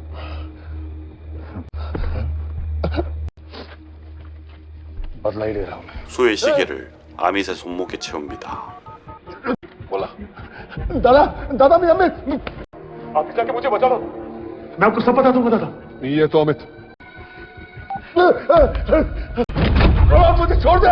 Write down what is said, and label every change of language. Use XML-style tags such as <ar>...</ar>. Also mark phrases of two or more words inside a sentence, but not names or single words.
<hi>बदला ही ले रहा हूं मैं।</hi> <ko>수의 시계를 아밋의 손목에 채웁니다.</ko> <hi>बोला दादा, दादा मैं अमित। आप ही जाके मुझे बचा लो, मैं आपको सब बता दूंगा दादा। नहीं है तो अमित। रोहन मुझे छोड़ दे।</hi>